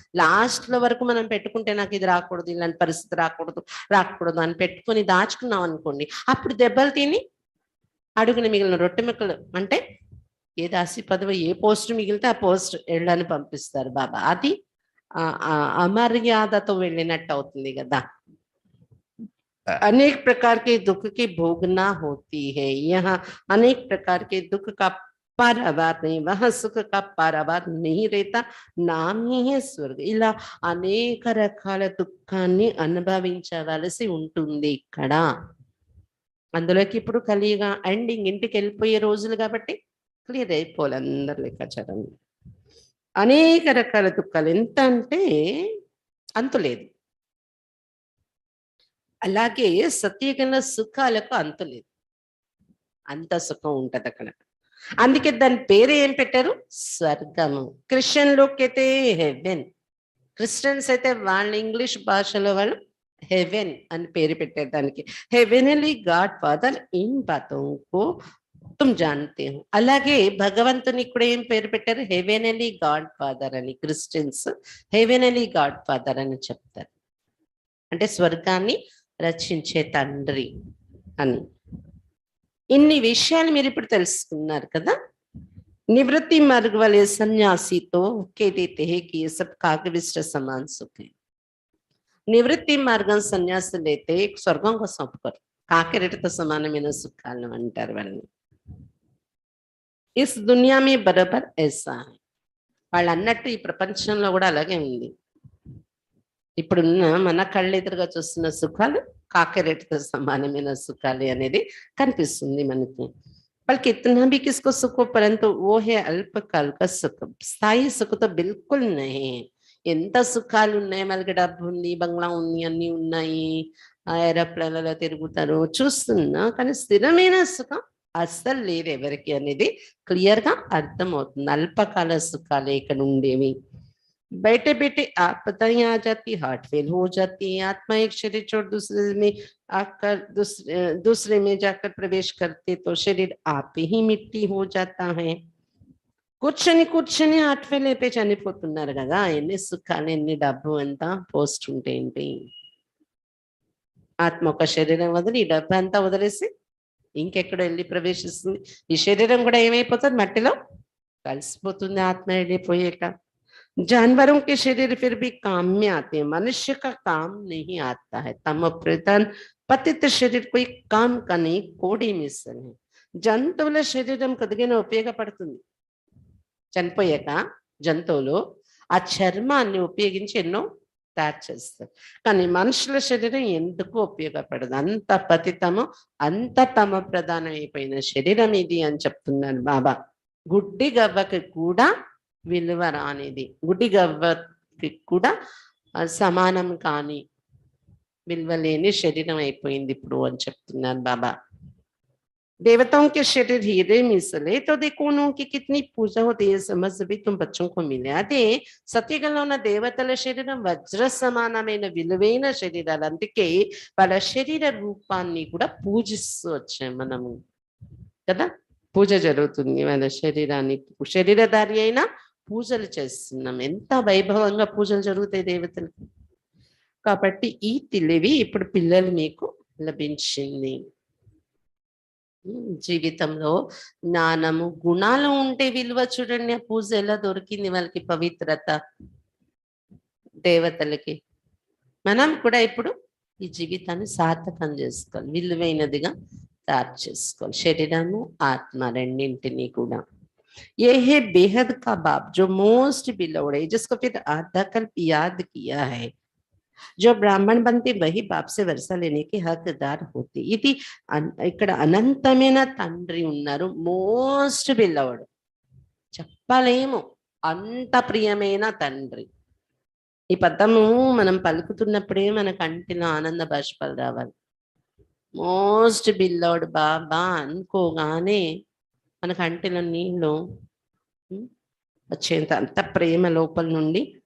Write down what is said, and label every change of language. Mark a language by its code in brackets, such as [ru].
[te] లాస్ట్‌లో వరకు మనం పెట్టుకుంటే నాకు ఇది రాకూడదు, ఇలాంటి పరిస్థితి రాకూడదు అని పెట్టుకొని దాచుకున్నాం అనుకోండి. అప్పుడు దెబ్బలు తిని అడుగున మిగిలిన రొట్టె ముక్కలు అంటే ఏ దాసి పదవి ఏ పోస్ట్ మిగిలితే ఆ పోస్ట్ ఎళ్ళని పంపిస్తారు బాబా. అది అమర్యాదతో వెళ్ళినట్టు అవుతుంది కదా. [hi] अनेक प्रकार के दुख की भोगना होती है। यहाँ अनेक प्रकार के दुख का पारावार नहीं, वहां सुख का पारावार नहीं रहता, नाम ही है స్వర్గ. [te] ఇలా అనేక రకాల దుఃఖాన్ని అనుభవించవలసి ఉంటుంది ఇక్కడ. అందులోకి ఇప్పుడు కలియుగ ఎండింగ్, ఇంటికి వెళ్ళిపోయే రోజులు కాబట్టి క్లియర్ అయిపోవాలి అందరి లెక్కాచారం. అనేక రకాల దుఃఖాలు. ఎంత అంటే అంతులేదు. అలాగే సత్యయుగంలో సుఖాలకు అంతులేదు. అంత సుఖం ఉంటదక్కడ. అందుకే దాని పేరు ఏం పెట్టారు? స్వర్గము. క్రిస్టియన్‌లోకైతే హెవెన్. క్రిస్టియన్స్ అయితే వాళ్ళ ఇంగ్లీష్ భాషలో వాళ్ళు హెవెన్ అని పేరు పెట్టారు దానికి. [hi] హెవెనలీ గాడ్ ఫాదర్ ఇన్ బాతోं को तुम जानते हो. [te] అలాగే భగవంతునికి కూడా ఏం పేరు పెట్టారు? హెవెనలీ గాడ్ ఫాదర్ అని. క్రిస్టియన్స్ హెవెనలీ గాడ్ ఫాదర్ అని చెప్తారు. అంటే స్వర్గాన్ని రచించే తండ్రి అని. ఇన్ని విషయాలు మీరు ఇప్పుడు తెలుసుకున్నారు కదా. [hi] निवृत्ति मार्ग वाले सन्यासी तो कह देते हैं कि ये सब काकविष्ट समान सुख है. [te] నివృత్తి మార్గం సన్యాసులు అయితే స్వర్గం కోసం ఒప్పుకోరు. కాకిరెటతో సమానమైన సుఖాలను అంటారు వాళ్ళని. [hi] ఇస్ దునియా మే బరాబర్ ఐసా హై. [te] వాళ్ళు అన్నట్టు ఈ ప్రపంచంలో కూడా అలాగే ఉంది. ఇప్పుడున్న మన కళ్ళెదురుగా చూస్తున్న సుఖాలు కాకిరెటతో సమానమైన సుఖాలు అనేది కనిపిస్తుంది మనకి. [hi] बल्कि इतना भी किसको सुख हो, परंतु वो है अल्पकाल का सुख. స్థాయి సుఖ तो बिल्कुल नहीं. [te] ఎంత సుఖాలు ఉన్నాయి, మనకి డబ్బు ఉంది, బంగ్లా ఉంది, అన్ని ఉన్నాయి, ఏరోప్లేన్లలో తిరుగుతారు చూస్తున్నా, కానీ స్థిరమైన సుఖం అస్సలు లేదు ఎవరికి అనేది క్లియర్ గా అర్థమవుతుంది. అల్పకాల సుఖాలే ఇక్కడ ఉండేవి. [hi] बैठे बैठे आपदाएं आ जाती, हार्ट फेल हो जाती है, आत्मा एक शरीर छोड़ दूसरे में आकर दूसरे में जाकर प्रवेश करते तो शरीर आप ही मिट्टी हो जाता है. [te] కూర్చొని హార్ట్ ఫెయిల్ అయిపోయి చనిపోతున్నారు కదా. ఎన్ని సుఖాలు, ఎన్ని డబ్బు, ఎంత పోస్ట్ ఉంటే ఏంటి. ఆత్మ ఒక శరీరం వదిలి ఈ డబ్బు అంతా వదిలేసి ఇంకెక్కడ వెళ్ళి ప్రవేశిస్తుంది. ఈ శరీరం కూడా ఏమైపోతుంది, మట్టిలో కలిసిపోతుంది ఆత్మ వెళ్ళిపోయాక. [hi] जानवरों के शरीर फिर भी काम में आते हैं, मनुष्य का काम नहीं आता है. तम प्रधान पतित शरीर कोई काम का नहीं, कोड़ी मिसल है. [te] జంతువుల శరీరం కొద్దిగా ఉపయోగపడుతుంది. చనిపోయాక జంతువులు ఆ చర్మాన్ని ఉపయోగించి ఎన్నో తయారు చేస్తారు. కానీ మనుషుల శరీరం ఎందుకు ఉపయోగపడదు. అంత పతితము, అంత తమ ప్రధానం అయిపోయిన శరీరం ఇది అని చెప్తున్నారు బాబా. గుడ్డి గవ్వకి కూడా విలువ రానిది, గుడ్డి గవ్వకి కూడా సమానం కాని విలువ లేని శరీరం అయిపోయింది ఇప్పుడు అని చెప్తున్నారు బాబా. [hi] देवताओं के शरीर हीरे मिसले तो देखो उनकी कितनी पूजा होती है, समझ भी तुम बच्चों को मिले. [te] అదే సత్యగంలో ఉన్న దేవతల శరీరం వజ్ర సమానమైన విలువైన శరీరాలు. అందుకే వాళ్ళ శరీర రూపాన్ని కూడా పూజిస్తూ వచ్చాం మనము కదా. పూజ జరుగుతుంది వాళ్ళ శరీరాన్ని, శరీరధారి అయినా పూజలు చేస్తున్నాం. ఎంత వైభవంగా పూజలు జరుగుతాయి దేవతలకి. కాబట్టి ఈ తెలివి ఇప్పుడు పిల్లలు మీకు లభించింది. జీవితంలో జ్ఞానము, గుణాలు ఉంటే విలువ చూడండి. ఆ పూజ ఎలా దొరికింది వాళ్ళకి, పవిత్రత దేవతలకి. మనం కూడా ఇప్పుడు ఈ జీవితాన్ని సార్థకం చేసుకోవాలి, విలువైనదిగా తయారు చేసుకోవాలి. శరీరము ఆత్మ రెండింటినీ కూడా. [hi] ये है बेहद का बाप जो मोस्ट बिलोव्ड है, जिसको फिर आधा कल्प याद किया है. जो ब्राह्मण बनते वही बाप से वर्षा लेने के हकदार होते. [te] ఇది ఇక్కడ అనంతమైన తండ్రి ఉన్నారు, మోస్ట్ బిలవ్డ్. చెప్పలేము అంత ప్రియమైన తండ్రి. ఈ పదము మనం పలుకుతున్నప్పుడే మన కంటిలో ఆనంద బాష్పాలు రావాలి. మోస్ట్ బిలవ్డ్ బాబా అనుకోగానే మన కంటిలో నీళ్ళు వచ్చేంత అంత ప్రేమ లోపల నుండి.